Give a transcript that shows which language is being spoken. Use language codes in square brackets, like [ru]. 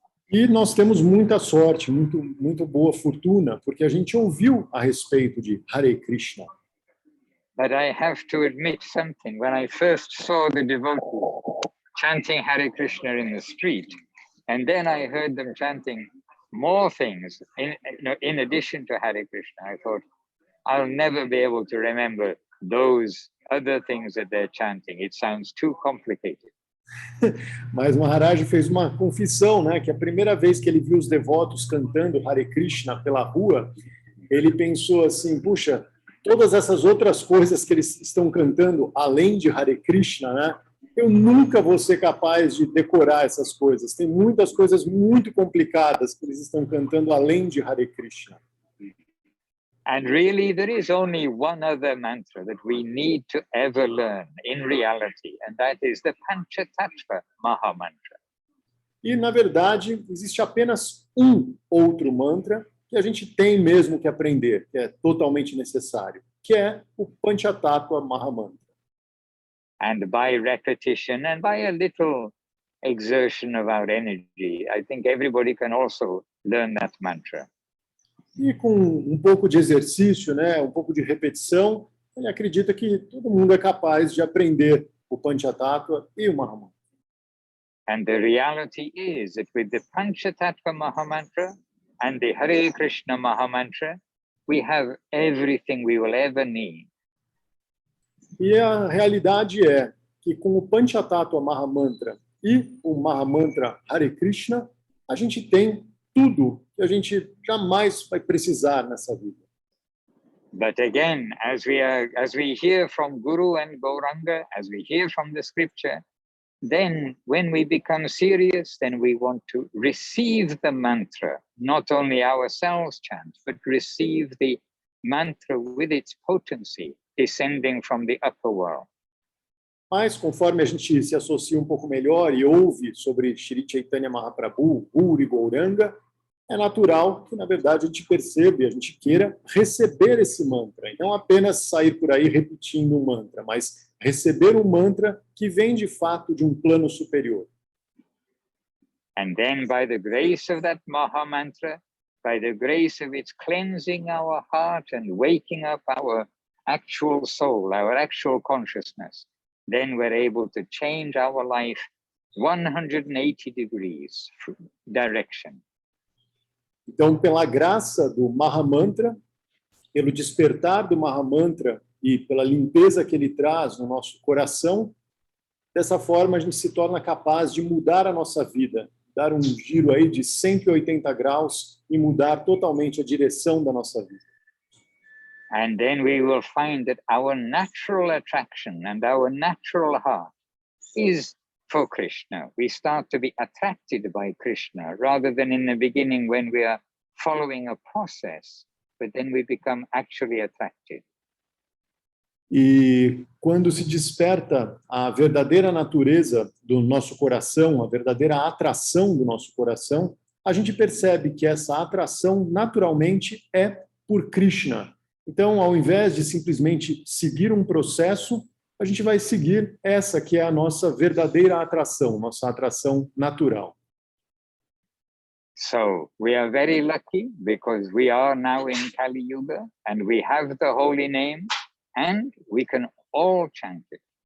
[pt] E nós temos muita sorte, muito boa fortuna, porque a gente ouviu a respeito de Hare Krishna. [en] But I have to admit something. When I first saw the devotees chanting Hare Krishna in the street, and then I heard them chanting more things in addition to Hare Krishna, I thought, I'll never be able to remember those other things that they're chanting. It sounds too complicated. [pt] Mas Maharaj fez uma confissão, né, que a primeira vez que ele viu os devotos cantando Hare Krishna pela rua, ele pensou assim, puxa, todas essas outras coisas que eles estão cantando, além de Hare Krishna, né, eu nunca vou ser capaz de decorar essas coisas. Tem muitas coisas muito complicadas que eles estão cantando além de Hare Krishna. [en] And really, there is only one other mantra that we need to ever learn in reality, and that is the Panchatattva Mahamantra. [pt] E, na verdade, existe apenas um outro mantra que a gente tem mesmo que aprender, que é totalmente necessário, que é o Panchatattva Mahamantra. [en] And by repetition and by a little exertion of our energy, I think everybody can also learn that mantra. [pt] E com um pouco de exercício, né, um pouco de repetição, ele acredita que todo mundo é capaz de aprender o Panchatattva e o Mahamantra. [en] And the reality is that with the Panchatattva Mahamantra and the Hare Krishna Mahamantra, we have everything we will ever need. [pt] E a realidade é que com o Panchatattva Mahamantra e o Mahamantra Hare Krishna, a gente tem tudo que a gente jamais vai precisar nessa vida. [en] But again, as we hear from Guru and Gauranga, as we hear from the scripture, then when we become serious, then we want to receive the mantra, not only ourselves chant, but receive the mantra with its potency descending from the upper world. [pt] Mas, conforme a gente se associa um pouco melhor e ouve sobre Shri Chaitanya Mahaprabhu, Guru e Gauranga, é natural que, na verdade, a gente perceba e a gente queira receber esse mantra. E não apenas sair por aí repetindo um mantra, mas receber um mantra que vem, de fato, de um plano superior. [en] And then, by the grace of that Maha Mantra, by the grace of its cleansing our heart and waking up our actual soul, our actual consciousness, then we're able to change our life 180 degrees direction. [pt] Então, pela graça do Mahamantra, pelo despertar do Mahamantra e pela limpeza que ele traz no nosso coração, dessa forma a gente se torna capaz de mudar a nossa vida, dar um giro aí de 180 graus e mudar totalmente a direção da nossa vida. [en] And then we will find that our natural attraction and our natural heart is for Krishna. We start to be attracted by Krishna rather than in the beginning when we are following a process, but then we become actually attracted. [pt] E quando se desperta a verdadeira natureza do nosso coração, a verdadeira atração do nosso coração, a gente percebe que essa atração naturalmente é por Krishna. Então, ao invés de simplesmente seguir um processo, a gente vai seguir essa que é a nossa verdadeira atração, nossa atração natural. [en] So, we are very lucky because we are now in Kali Yuga and we have the holy name and we can all chant it.